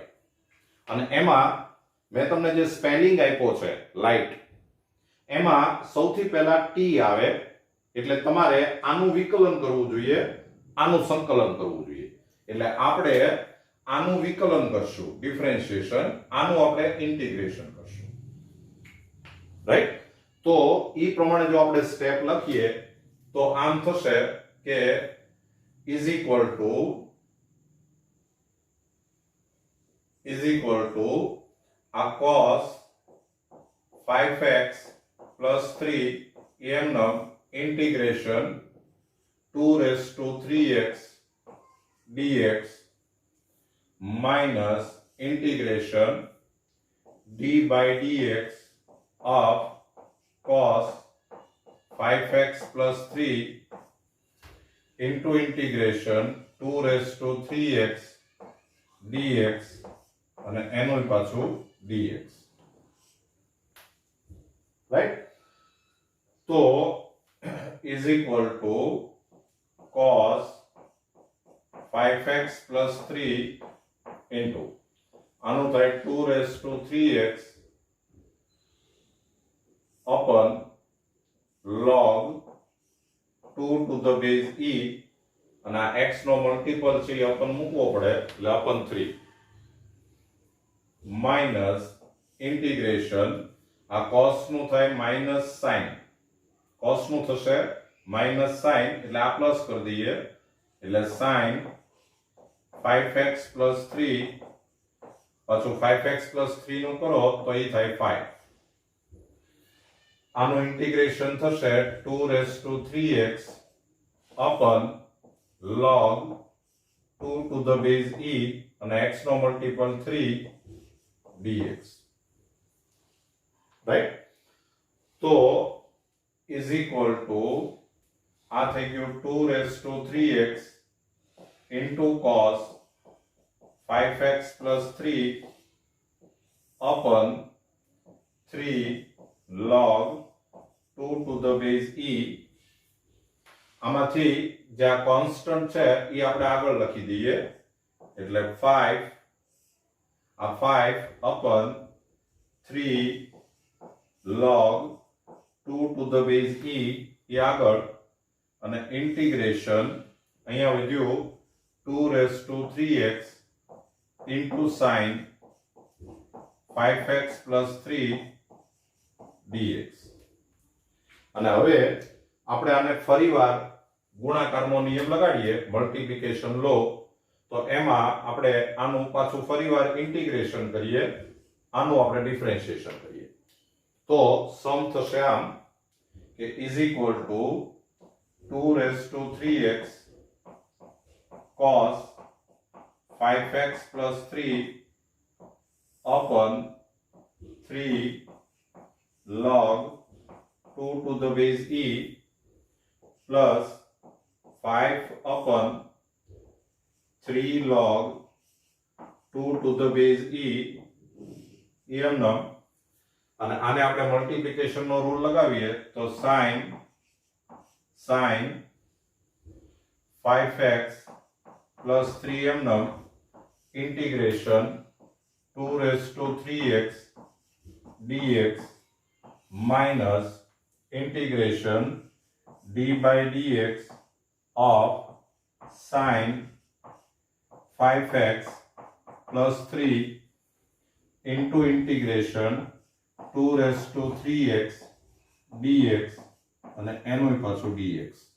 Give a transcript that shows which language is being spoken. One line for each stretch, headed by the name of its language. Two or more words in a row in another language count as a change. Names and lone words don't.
Gujarati: અને એમાં મેં તમને જે સ્પેલિંગ આપ્યો છે લાઇટ, એમાં સૌથી પહેલા t આવે એટલે તમારે આનું વિકલન કરવું જોઈએ, આનું સંકલન કરવું જોઈએ. એટલે આપણે આનું વિકલન કરશું ડિફરન્શિએશન, આનું આપણે ઇન્ટિગ્રેશન કરશું. રાઈટ? તો ઈ પ્રમાણે જો આપણે સ્ટેપ લખીએ તો આમ થશે કે is equal
English: to a cos 5x plus 3 mn integration 2 raised to 3x dx minus integration d by dx of cos 5x plus 3 into integration 2 raised to 3x dx
Gujarati: અને એનું પાછું
English: dx, right? તો is equal to cos 5x plus 3 into
Gujarati: આનું થાય
English: 2 raised to 3x upon log 2 to the base e
Gujarati: અને આ x નો મલ્ટીપલ છે એ अपन મૂકવો પડે એટલે अपन
English: 3
Gujarati: માઇનસ ઇન્ટિગ્રેશન આ cos નું થાય માઇનસ sin, cos નું થશે માઇનસ sin એટલે આ પ્લસ કરી દઈએ એટલે
English: sin 5x plus 3
Gujarati: પાછું
English: 5x plus 3
Gujarati: નું કરો તો એ થાય 5. આનું ઇન્ટિગ્રેશન થશે
English: 2 raised to 3x upon log 2 to the base e
Gujarati: અને x નો મલ્ટીપલ
English: 3 dx, right? તો is equal to
Gujarati: આ થઈ ગયું
English: 2 raised to 3x into cos 5x plus 3 upon 3 log 2 to the base e.
Gujarati: આમાંથી જે આ કોન્સ્ટન્ટ છે એ આપણે આગળ લખી દઈએ એટલે 5 આ
English: 5 upon 3 log 2 to the base e
Gujarati: એ આગળ અને ઇન્ટિગ્રેશન અહીંયા વધ્યું
English: 2 raised to 3x into sin 5x plus 3 dx.
Gujarati: અને હવે આપણે આને ફરીવાર ગુણાકારનો નિયમ લગાડીએ મલ્ટીપ્લિકેશન લો તો એમાં આપણે આનું પાછું ફરીવાર ઇન્ટિગ્રેશન કરીએ, આનું આપણે ડિફરન્શિએશન કરીએ તો સમ થશે આમ કે
English: is equal to 2 raised to 3x cos 5x plus 3 upon 3 log 2 to the base e plus 5 upon 3 log 2 to the base e
Gujarati: એમનો અને આને આપણે મલ્ટીપ્લિકેશન નો રૂલ લગાવીએ તો sin
English: 5x plus 3 એમનો integration 2 raised to 3x dx minus integration d by dx of sin 5x plus 3 into integration 2 raised to 3x dx
Gujarati: અને એનું પાછું
English: dx.